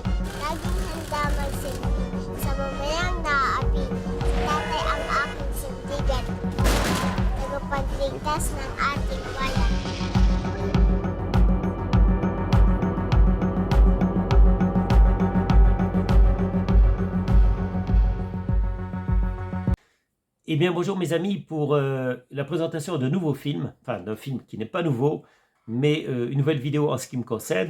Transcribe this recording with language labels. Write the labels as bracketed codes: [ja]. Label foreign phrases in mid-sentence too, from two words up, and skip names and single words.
[tl] Laging handa magsilbi sa mamayang naaapi. Si tatay ang aking sindigan. Tagapagligtas ng ating bayan. [fr] Eh bien, bonjour mes amis pour la présentation d'un nouveau film, enfin d'un film qui n'est pas nouveau, mais une nouvelle vidéo en ce qui me concerne.